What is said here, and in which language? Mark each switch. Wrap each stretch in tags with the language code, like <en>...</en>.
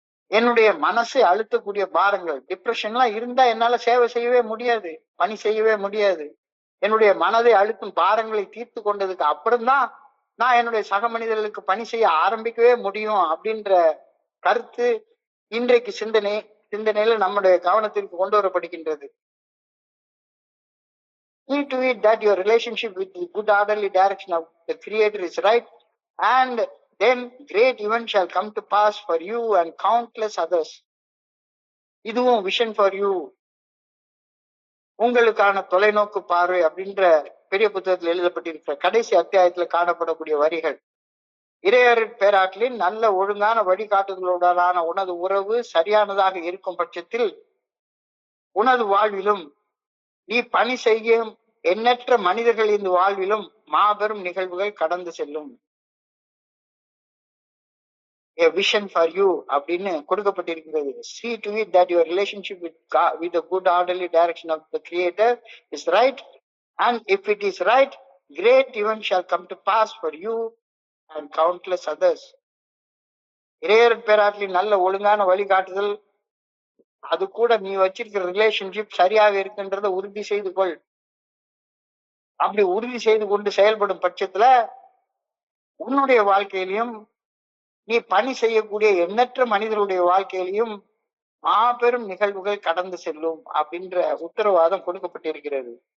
<ta>என்னுடைய மனசை அழுத்தக்கூடிய பாரங்கள், டிப்ரெஷன்லாம் இருந்தா என்னால சேவை செய்யவே முடியாது, பணி செய்யவே முடியாது. என்னுடைய மனதை அழுத்தும் பாரங்களை தீர்த்து கொண்டதுக்கு அப்புறம்தான் நான் என்னுடைய சக மனிதர்களுக்கு பணி செய்ய ஆரம்பிக்கவே முடியும் அப்படின்ற கருத்து இன்றைக்கு சிந்தனையில நம்முடைய கவனத்திற்கு கொண்டு வரப்படுகின்றது.</ta> <en>See to it that your relationship with the good orderly direction of the Creator is right, and then great events shall come to pass for you and countless others.</en> <ta>இதுவும் விஷன் ஃபார் யூ, உங்களுக்கான தொலைநோக்கு பார்வை அப்படின்ற பெரிய புத்தகத்தில் எழுதப்பட்டிருக்கிற கடைசி அத்தியாயத்துல காணப்படக்கூடிய வரிகள். இறையருட் பேராற்றலின் நல்ல ஒழுங்கான வழிகாட்டுதலுடனான உனது உறவு சரியானதாக இருக்கும் பட்சத்தில் உனது வாழ்விலும் நீ பணி செய்யும் எண்ணற்ற மனிதர்களின் வாழ்விலும் மாபெரும் நிகழ்வுகள் கடந்து செல்லும்.</ta> <en>A vision for you</en> <ta>அப்படின்னு கொடுக்கப்பட்டிருக்கிறது.</ta> <en>See to it that your relationship with God, with the good orderly direction of the Creator is right, and if it is right, great events shall come to pass for you and countless others.</en> <ta>இறையருட் பேராற்றலின் நல்ல ஒழுங்கான வழிகாட்டுதல், அது கூட நீ வச்சிருக்கிற relationship சரியாக இருக்கின்றத உறுதி செய்து கொள். அப்படி உறுதி செய்து கொண்டு செயல்படும் பட்சத்துல உன்னுடைய வாழ்க்கையிலையும் நீ பணி செய்யக்கூடிய எண்ணற்ற மனிதர்களுடைய வாழ்க்கையிலையும் மாபெரும் நிகழ்வுகள் கடந்து செல்லும் அப்படின்ற உத்தரவாதம் கொடுக்கப்பட்டிருக்கிறது.</ta>